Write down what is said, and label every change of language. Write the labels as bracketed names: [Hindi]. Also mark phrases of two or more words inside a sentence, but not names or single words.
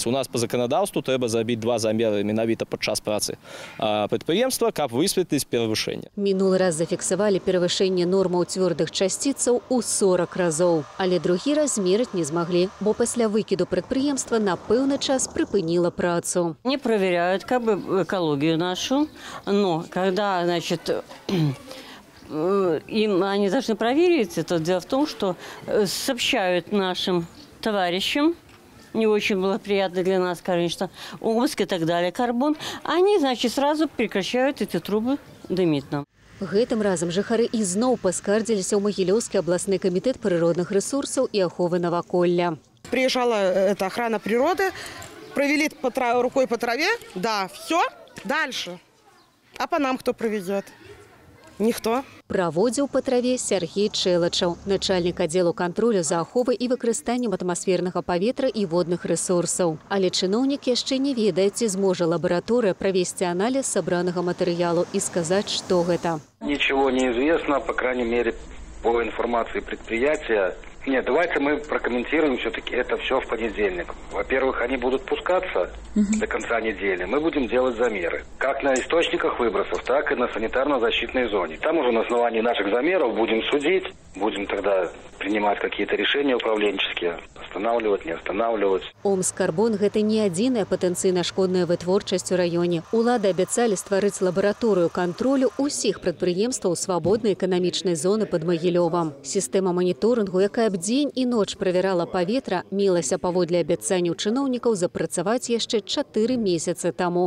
[Belarusian] У нас па заканадаўству трэба зрабіць 2 замеры менавіта падчас працы прадпрыемства, каб высветліць перавышэнне. Мінулы раз зафіксавалі перавышэнне нормаў цвёрдых часціцаў у 40 разоў. Але другі раз змерыць не змаглі, бо пасля выкіду прадпрыемства на пэўны час прыпыніла працу. [Russian] Не проверяют как бы экологию нашу, но когда, значит, они должны проверить, это дело в том, что сообщают нашим товарищам, не очень было приятно для нас, конечно, Омск и так далее, Карбон, они, значит, сразу прекращают эти трубы дымить нам. [Belarusian] Гэтым разам жыхары ізноў паскардзіліся ў Магілёўскі абласны камітэт прыродных рэсурсаў і аховы наваколля. [Russian] Приезжала охрана природы, провели рукой по траве, да, все, дальше. А по нам кто проведет? Никто. [Belarusian] Праводзіў па траве Сергей Чэлачаў, начальнік аддзелу кантролю за аховай і выкарыстаннем атмасфернага паветра і водных рэсурсаў. Але чыноўнік яшчэ не ведае, ці зможа лабараторыя правесці аналіз сабранага матэрыялу і сказаць, што гэта. [Russian] Ничего не известно, по крайней мере, по информации предприятия. Нет, давайте мы прокомментируем все-таки это все в понедельник. Во-первых, они будут пускаться до конца недели. Мы будем делать замеры. Как на источниках выбросов, так и на санитарно-защитной зоне. Там уже на основании наших замеров будем судить. Будем тогда принимать какие-то решения управленческие. Останавливать, не останавливать. [Belarusian] Омск-Карбон – гэта не адзіная патэнцыйна шкодная вытворчасць у раёне. Улады абяцалі стварыць лабараторыю кантролю ўсіх прадпрыемстваў свабоднай эканамічнай зоны пад Магілёвам. Сістэма маніторынгу, якая б дзень і ноч правярала паветра, мелася паводле абяцанняў чыноўнікаў запрацаваць яшчэ 4 месяцы таму.